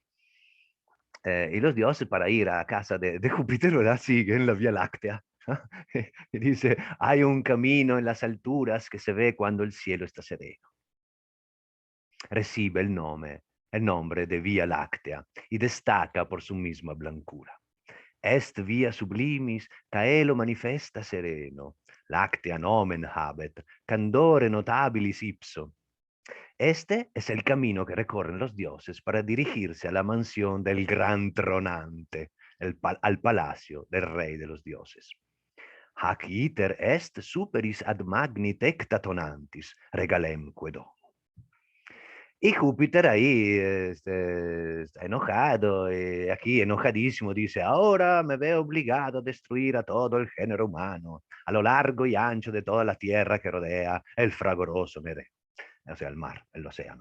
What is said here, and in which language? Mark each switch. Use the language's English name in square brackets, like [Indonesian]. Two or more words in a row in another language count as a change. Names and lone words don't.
[Spanish] Y los dioses, para ir a casa de Júpiter, ¿verdad? Siguen la Vía Láctea. Y dice, hay un camino en las alturas que se ve cuando el cielo está sereno. Recibe el nombre de Vía Láctea y destaca por su misma blancura. [Latin] Est via sublimis, caelo manifesta sereno, lactea nomen habet, candore notabilis ipso. [Spanish] Este es el camino que recorren los dioses para dirigirse a la mansión del gran tronante, al palacio del rey de los dioses. [Latin] Hac iter est superis ad magni tecta tonantis, regalemque domo. [Spanish] Y Júpiter ahí está enojado, y aquí enojadísimo dice, ahora me veo obligado a destruir a todo el género humano, a lo largo y ancho de toda la tierra que rodea el fragoroso Medeo, o sea, el mar, el océano.